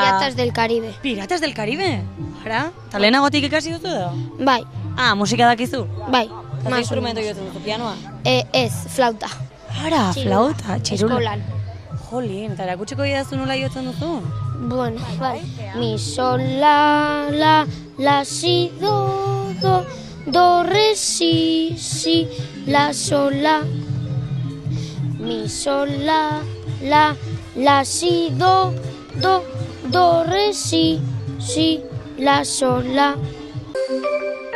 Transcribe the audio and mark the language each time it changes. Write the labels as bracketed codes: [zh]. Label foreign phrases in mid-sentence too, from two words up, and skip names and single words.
[eu] Piratas del Caribe. Piratas del Caribe? Ara? Eta lehenagotik ikasi duzu edo? Bai. Musika dakizu? Bai. Eta instrumento jotzen duzu, pianoa? Ez, flauta. Ara, flauta, txirula. Eskolan. Jolin, eta erakutsiko idazu nola jotzen duzu? Bueno, bai. Mi, sol, la, si, do, re, si, la, sol, la. Mi, sol, la, si, do, re, si, la, sol, la.